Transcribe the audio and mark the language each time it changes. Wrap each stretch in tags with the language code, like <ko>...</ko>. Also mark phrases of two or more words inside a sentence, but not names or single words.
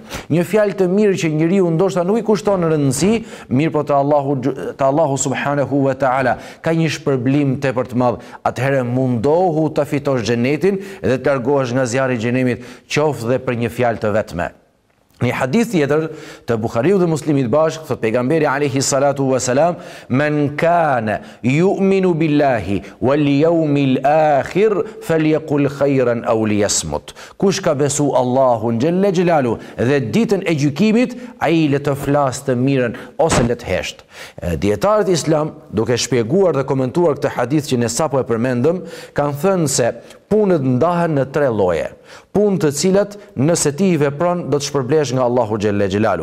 <sq>Një fjalë të mirë që njeriu ndoshta nuk i kushton rëndësi, mirë po te Allahu</sq> <ar>سبحانه وتعالى</ar> <sq>ka një shpërblim tepër të madh. Atëherë mundohu ta fitosh xhenetin dhe të largohesh nga zjarri i xhenemit, qoftë dhe për një fjalë të vetme. Një hadith tjetër të Buhariu dhe Muslimit bashkë, thot pejgamberi</sq> <ar>عليه الصلاة والسلام, من كان يؤمن بالله واليوم الآخر فليقل خيرا أو ليصمت.</ar> <sq>Kush ka besu Allahun</sq> <ar>جل جلاله</ar> <sq>dhe ditën e gjykimit, ai le të flasë të mirën ose le të hesht. Dietarët islam, duke shpjeguar dhe komentuar këtë hadith që ne sapo e përmendëm, kanë thënë se punët ndahen në 3 lloje. Punë të cilat nëse ti i vepron do të shpërblesh nga Allahu</sq> <ar>جل جلاله.</ar>